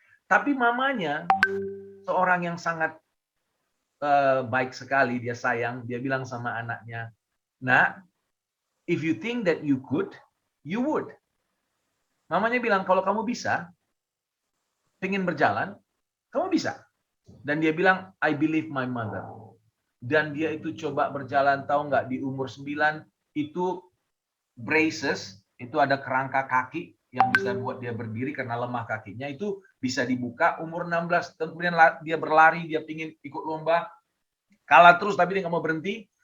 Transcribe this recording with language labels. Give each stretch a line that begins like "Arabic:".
Indonesian: Tapi mamanya, seorang yang sangat baik sekali, dia sayang, dia bilang sama anaknya, "Nak,
English: if you think that you could, you would."
Indonesian: Mamanya bilang, kalau kamu bisa, pengen berjalan, kamu bisa. Dan dia bilang,
English: I believe my mother.
Indonesian: Dan dia itu coba berjalan, tahu nggak, di umur 9, itu braces, itu ada kerangka kaki yang bisa buat dia berdiri karena lemah kakinya, itu bisa dibuka. Umur 16, kemudian dia berlari, dia pingin ikut lomba, kalah terus tapi dia nggak mau berhenti.